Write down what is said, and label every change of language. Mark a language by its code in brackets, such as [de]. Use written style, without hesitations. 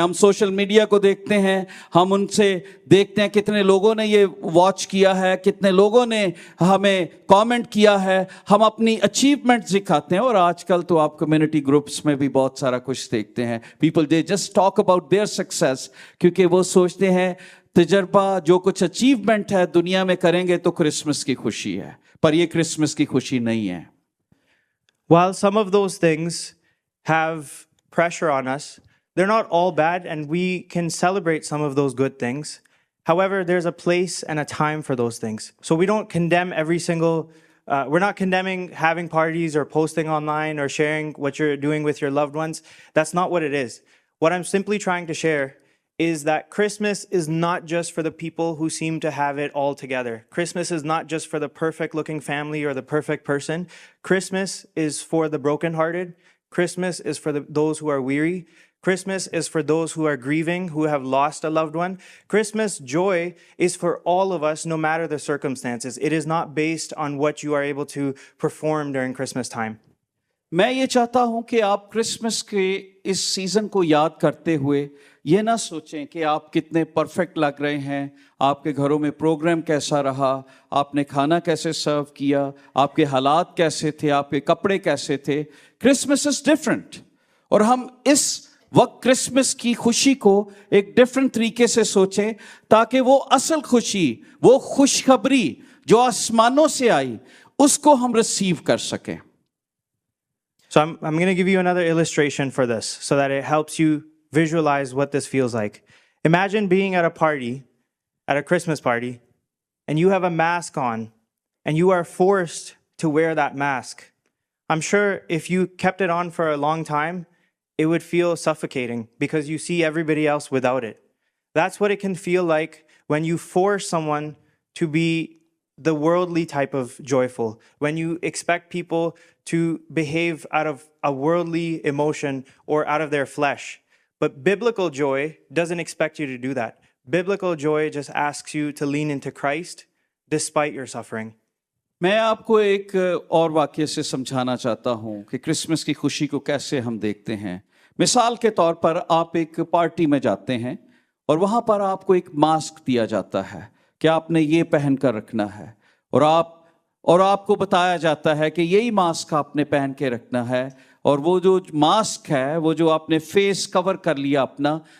[hi] हम social media को देखते हैं, हम उनसे देखते हैं कितने लोगों ने ये वॉच किया है, कितने लोगों ने हमें कमेंट किया है, हम अपनी अचीवमेंट्स दिखाते हैं। और आजकल तो आप कम्युनिटी ग्रुप्स में भी बहुत सारा कुछ देखते हैं, [en] people they just talk about their success, [hi] क्योंकि वो सोचते हैं तजर्बा जो कुछ अचीवमेंट है दुनिया में करेंगे तो क्रिसमस की खुशी है, पर ये क्रिसमस की खुशी नहीं है। [en] While some of those things have pressure on us, they're not all bad, and we can celebrate some of those good things. However, there's a place and a time for those things. So we don't condemn every single, we're not condemning having parties or posting online or sharing what you're doing with your loved ones. That's not what it is. What I'm simply trying to share is that Christmas is not just for the people who seem to have it all together. Christmas is not just for the perfect looking family or the perfect person. Christmas is for the brokenhearted. Christmas is for those who are weary. Christmas is for those who are grieving, who have lost a loved one. Christmas joy is for all of us, no matter the circumstances. It is not based on what you are able to perform during Christmas time. [hi] मैं ये चाहता हूं कि आप Christmas के इस season को याद करते हुए ये ना सोचें कि आप कितने परफेक्ट लग रहे हैं, आपके घरों में प्रोग्राम कैसा रहा, आपने खाना कैसे सर्व किया, आपके हालात कैसे थे, आपके कपड़े कैसे थे। [en] Christmas is different, [hi] और हम इस वक्त क्रिसमस की खुशी को एक डिफरेंट तरीके से सोचें, ताकि वो असल खुशी, वो खुशखबरी जो आसमानों से आई, उसको हम रिसीव कर सकें। [en] So I'm going to give you another illustration for this so that it helps you visualize what this feels like. Imagine being at a party, at a Christmas party, and you have a mask on, and you are forced to wear that mask. I'm sure if you kept it on for a long time, it would feel suffocating because you see everybody else without it. That's what it can feel like when you force someone to be the worldly type of joyful, when you expect people to behave out of a worldly emotion or out of their flesh. But biblical joy doesn't expect you to do that. Biblical joy just asks you to lean into Christ despite your suffering. [hi] मैं आपको एक और वाक्य से समझाना चाहता हूं कि क्रिसमस की खुशी को कैसे हम देखते हैं। मिसाल के तौर पर आप एक पार्टी में जाते हैं और वहां पर आपको एक मास्क दिया जाता है कि आपने ये पहन कर रखना है, और आपको बताया जाता है कि यही मास्क आपने पहन के रखना है, और वो जो मास्क है, वो जो आपने फेस कवर कर लिया अपना,